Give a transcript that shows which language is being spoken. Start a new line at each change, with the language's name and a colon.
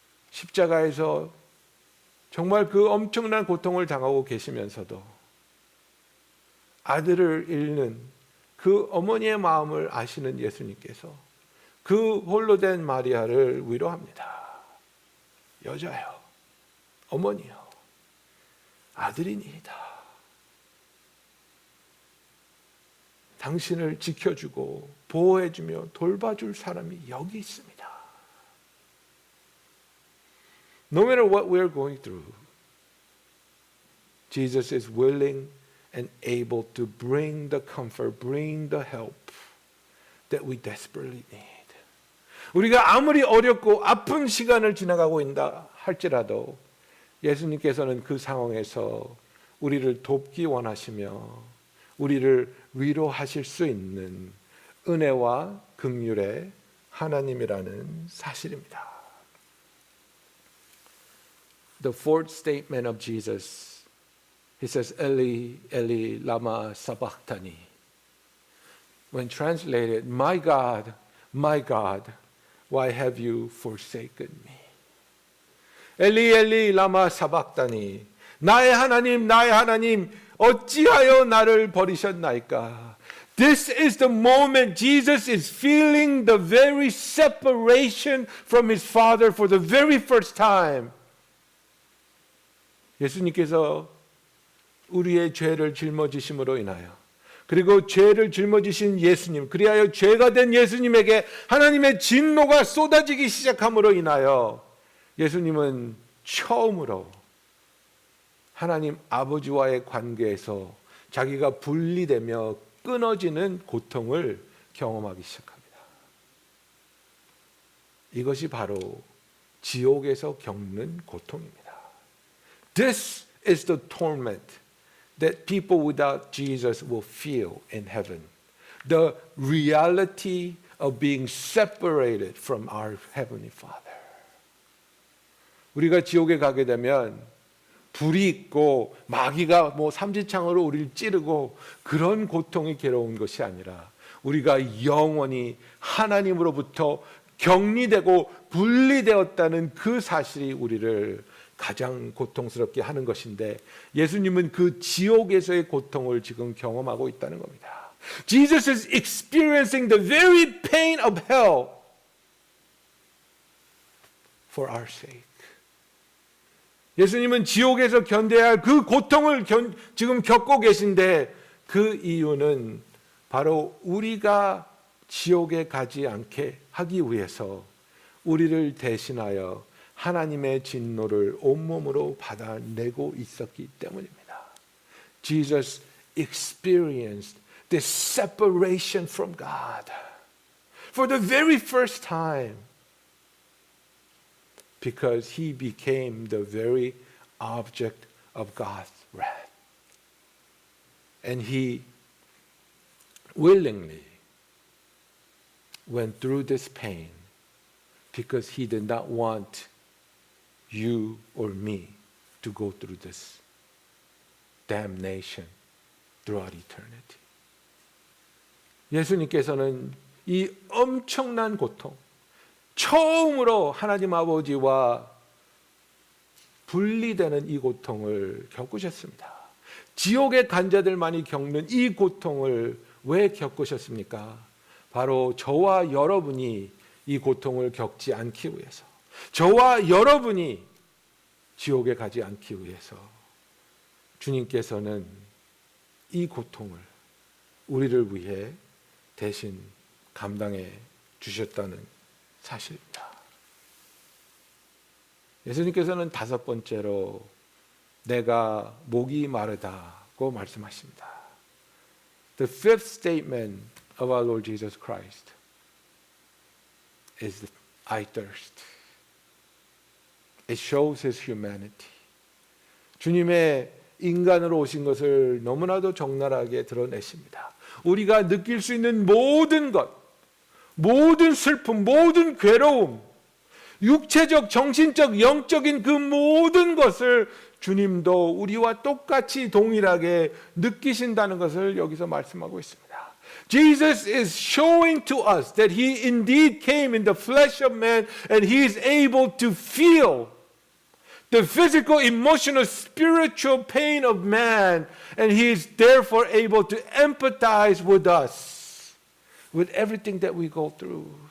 Korean: 십자가에서 정말 그 엄청난 고통을 당하고 계시면서도 아들을 잃는 그 어머니의 마음을 아시는 예수님께서 그 홀로 된 마리아를 위로합니다. 여자여, 어머니여, 아들이니이다. 당신을 지켜주고 보호해주며 돌봐줄 사람이 여기 있습니다.
English: No matter what we're going through, Jesus is willing and able to bring the comfort, bring the help that we desperately need.
Korean: 우리가 아무리 어렵고 아픈 시간을 지나가고 있다 할지라도 예수님께서는 그 상황에서 우리를 돕기 원하시며 우리를 위로하실 수 있는 은혜와 긍휼의 하나님이라는 사실입니다.
English: The fourth statement of Jesus, he says,
Aramaic: Eli, Eli, lama sabachthani.
English: When translated, my God, why have you forsaken me?
Korean: 엘리 엘리 라마 사박다니. 나의 하나님, 어찌하여 나를 버리셨나이까?
English: This is the moment Jesus is feeling the very separation from his Father for the very first time.
Korean: 예수님께서 우리의 죄를 짊어지심으로 인하여 그리고 죄를 짊어지신 예수님, 그리하여 죄가 된 예수님에게 하나님의 진노가 쏟아지기 시작함으로 인하여 예수님은 처음으로 하나님 아버지와의 관계에서 자기가 분리되며 끊어지는 고통을 경험하기 시작합니다. 이것이 바로 지옥에서 겪는 고통입니다.
English: This is the torment that people without Jesus will feel in heaven. The reality of being separated from our Heavenly Father.
Korean: 우리가 지옥에 가게 되면 불이 있고 마귀가 삼지창으로 우리를 찌르고 그런 고통이 괴로운 것이 아니라 우리가 영원히 하나님으로부터 격리되고 분리되었다는 그 사실이 우리를 가장 고통스럽게 하는 것인데 예수님은 그 지옥에서의 고통을 지금 경험하고 있다는 겁니다.
English: Jesus is experiencing the very pain of hell for our sake.
Korean: 예수님은 지옥에서 견뎌야 할 그 고통을 지금 겪고 계신데 그 이유는 바로 우리가 지옥에 가지 않게 하기 위해서 우리를 대신하여 하나님의 진노를 온몸으로 받아내고 있었기 때문입니다.
English: Jesus experienced this separation from God for the very first time. because he became the very object of God's wrath. And he willingly went through this pain because he did not want you or me to go through this damnation throughout eternity.
Korean: 예수님께서는 이 엄청난 고통, 처음으로 하나님 아버지와 분리되는 이 고통을 겪으셨습니다. 지옥의 간자들만이 겪는 이 고통을 왜 겪으셨습니까? 바로 저와 여러분이 이 고통을 겪지 않기 위해서, 저와 여러분이 지옥에 가지 않기 위해서 주님께서는 이 고통을 우리를 위해 대신 감당해 주셨다는 사실입니다. 예수님께서는 다섯 번째로 내가 목이 마르다고 말씀하십니다.
English: The fifth statement of our Lord Jesus Christ is I thirst. It shows his humanity.
Korean: 주님의 인간으로 오신 것을 너무나도 적나라하게 드러내십니다. 우리가 느낄 수 있는 모든 것, 모든 슬픔, 모든 괴로움, 육체적, 정신적, 영적인 그 모든 것을 주님도 우리와 똑같이 동일하게 느끼신다는 것을 여기서 말씀하고 있습니다.
English: Jesus is showing to us that he indeed came in the flesh of man and he is able to feel the physical, emotional, spiritual pain of man and he is therefore able to empathize with us, with everything that we go through.